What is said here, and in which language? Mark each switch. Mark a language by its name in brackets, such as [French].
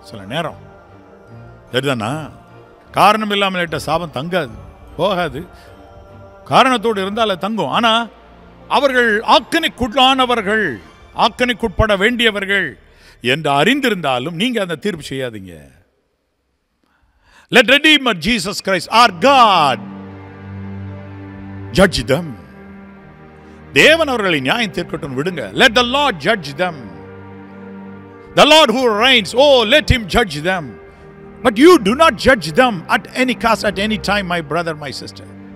[Tamil] சில நேரம் சரிதானா? காரணம் இல்லாமல் இட்ட சாபம் தங்காது, போகாது. காரணத்தோடு இருந்தால் அது தங்கும். ஆனா அவர்கள் ஆக்கணைக்குள்ளானவர்கள், ஆக்கணைக்குட்பட வேண்டியவர்கள் என்று அறிந்திருந்தாலும் நீங்க அந்த தீர்ப்பு செய்யாதீங்க. [English] Let Redeemer Jesus Christ, our God, judge them. [Tamil] தேவன் அவர்களை நியாயம் தீர்க்கட்டும், விடுங்க. [English] Let the Lord judge them. The Lord who reigns, oh let him judge them. But you do not judge them at any cost, at any time, my brother, my sister.